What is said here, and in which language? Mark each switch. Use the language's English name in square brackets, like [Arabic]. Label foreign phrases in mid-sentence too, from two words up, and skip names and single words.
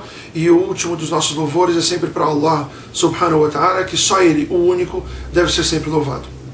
[Portuguese] E o último dos nossos louvores é sempre para Allah [Arabic] سبحانه وتعالى, [Portuguese] que só Ele, o único, deve ser sempre louvado.